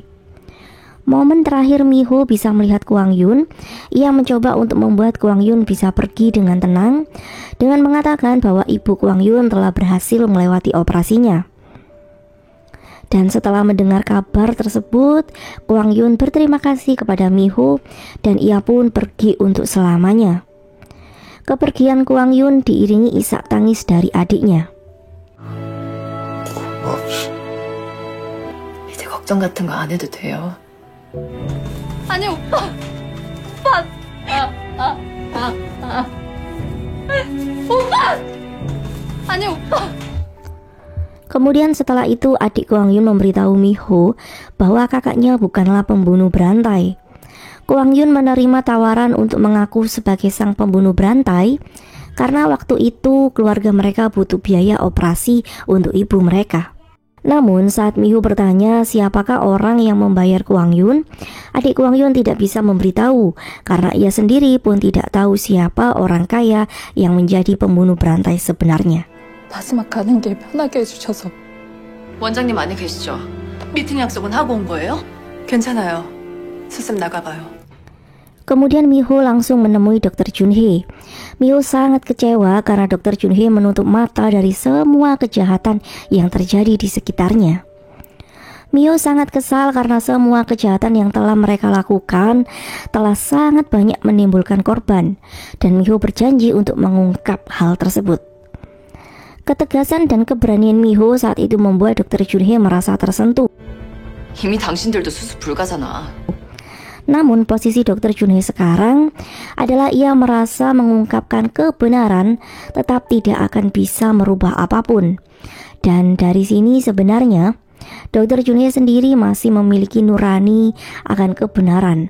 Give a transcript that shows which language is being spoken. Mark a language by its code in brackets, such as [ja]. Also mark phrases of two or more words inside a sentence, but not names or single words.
[id] Momen terakhir Miho bisa melihat Kwang Yun, ia mencoba untuk membuat Kwang Yun bisa pergi dengan tenang dengan mengatakan bahwa ibu Kwang Yun telah berhasil melewati operasinya. Dan setelah mendengar kabar tersebut, Kwang Yun berterima kasih kepada Miho dan ia pun pergi untuk selamanya. Kepergian Kwang Yun diiringi isak tangis dari adiknya. [ko] 이제 걱정 같은 거 안 해도 돼요. 아니 오빠, 오빠, 아니 오빠. [id] Kemudian setelah itu adik Kwang Yun memberitahu Miho bahwa kakaknya bukanlah pembunuh berantai. Kwang Yun menerima tawaran untuk mengaku sebagai sang pembunuh berantai karena waktu itu keluarga mereka butuh biaya operasi untuk ibu mereka. Namun saat Miho bertanya siapakah orang yang membayar Kwang Yun, adik Kwang Yun tidak bisa memberitahu karena ia sendiri pun tidak tahu siapa orang kaya yang menjadi pembunuh berantai sebenarnya. [ko] 마지막 가는 길 편하게 해주셔서. 원장님 안에 계시죠? 미팅 약속은 하고 온 거예요? 괜찮아요. 수습 나가봐요. [id] Kemudian Miho langsung menemui Dr. Junhee. Miho sangat kecewa karena Dr. Junhee menutup mata dari semua kejahatan yang terjadi di sekitarnya. Miho sangat kesal karena semua kejahatan yang telah mereka lakukan telah sangat banyak menimbulkan korban, dan Miho berjanji untuk mengungkap hal tersebut. Ketegasan dan keberanian Miho saat itu membuat Dr. Junhee merasa tersentuh. [ko] 이미 당신들도 수습 불가잖아. [id] Namun posisi Dr. Junhee sekarang adalah ia merasa mengungkapkan kebenaran tetap tidak akan bisa merubah apapun. Dan dari sini sebenarnya Dr. Junhee sendiri masih memiliki nurani akan kebenaran.